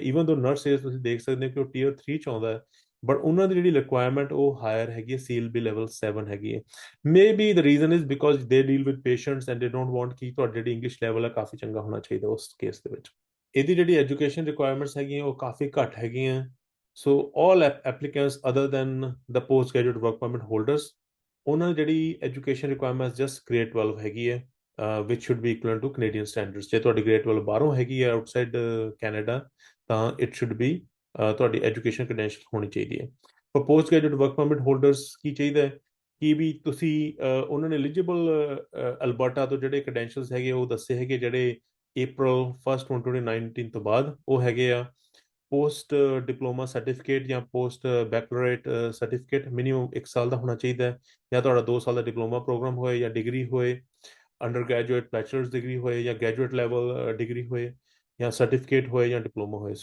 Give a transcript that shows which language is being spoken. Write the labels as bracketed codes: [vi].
[pa] Even ਦੋ nurse AIDS ਤੁਸੀਂ ਦੇਖ ਸਕਦੇ ਹੋ ਕਿ ਉਹ ਟੀਅਰ 3 ਚ ਆਉਂਦਾ ਹੈ, ਬਟ ਉਹਨਾਂ ਦੀ ਜਿਹੜੀ ਰਿਕੁਆਇਰਮੈਂਟ ਉਹ ਹਾਇਰ ਹੈਗੀ ਹੈ, CLB ਲੈਵਲ 7 ਹੈਗੀ ਹੈ। [en] maybe the reason is because they deal with patients and they don't want [pa] ਕਿ ਤੁਹਾਡੀ ਜਿਹੜੀ ਇੰਗਲਿਸ਼ ਲੈਵਲ ਹੈ ਕਾਫੀ ਚੰਗਾ ਹੋਣਾ ਚਾਹੀਦਾ ਉਸ ਕੇਸ ਦੇ ਵਿੱਚ। ਇਹਦੀ ਜਿਹੜੀ ਐਜੂਕੇਸ਼ਨ ਰਿਕੁਆਇਰਮੈਂਟਸ ਹੈਗੀਆਂ ਉਹ ਕਾਫੀ ਘੱਟ ਹੈਗੀਆਂ। [en] So all applicants other than the postgraduate work permit holders, [pa] ਉਹਨਾਂ ਦੀ ਜਿਹੜੀ ਐਜੂਕੇਸ਼ਨ ਰਿਕੁਆਇਰਮੈਂਟਸ ਜਸਟ ਗ੍ਰੇਡ 12 ਹੈਗੀ ਹੈ, [en] which should be equivalent to Canadian standards। [pa] ਜੇ ਤੁਹਾਡੀ ਗ੍ਰੇਡ 12 ਬਾਹਰੋਂ ਹੈਗੀ ਹੈ ਆਊਟਸਾਈਡ ਕੈਨੇਡਾ, ਤਾਂ [en] it should be [pa] ਤੁਹਾਡੀ ਐਜੂਕੇਸ਼ਨ ਕ੍ਰੈਡੈਂਸ਼ੀਅਲ ਹੋਣੀ ਚਾਹੀਦੀ ਹੈ। For post graduate work permit holders ਕੀ ਚਾਹੀਦਾ ਹੈ ਕਿ ਵੀ ਤੁਸੀਂ ਉਹਨਾਂ ਨੇ ਐਲੀਜੀਬਲ ਅਲਬਰਟਾ ਤੋਂ ਜਿਹੜੇ ਕ੍ਰੈਡੈਂਸ਼ੀਅਲਸ ਹੈਗੇ ਉਹ ਦੱਸੇ ਹੈਗੇ, ਜਿਹੜੇ April 1st 2019 ਤੋਂ ਬਾਅਦ ਉਹ ਹੈਗੇ ਆ ਪੋਸਟ ਡਿਪਲੋਮਾ ਸਰਟੀਫਿਕੇਟ ਜਾਂ ਪੋਸਟ ਬੈਕਲੌਰੇਟ ਸਰਟੀਫਿਕੇਟ ਮਿਨੀਮਮ 1 ਸਾਲ ਦਾ ਹੋਣਾ ਚਾਹੀਦਾ ਹੈ, ਜਾਂ ਤੁਹਾਡਾ 2 ਸਾਲ ਦਾ ਡਿਪਲੋਮਾ ਪ੍ਰੋਗਰਾਮ ਹੋਏ ਜਾਂ ਡਿਗਰੀ ਹੋਏ, ਅੰਡਰ ਗ੍ਰੈਜੂਏਟ ਬੈਚਲਰਸ ਡਿਗਰੀ ਹੋਏ ਜਾਂ ਗ੍ਰੈਜੂਏਟ ਲੈਵਲ ਡਿਗਰੀ ਹੋਏ ਜਾਂ ਸਰਟੀਫਿਕੇਟ ਹੋਏ ਜਾਂ ਡਿਪਲੋਮਾ ਹੋਏ।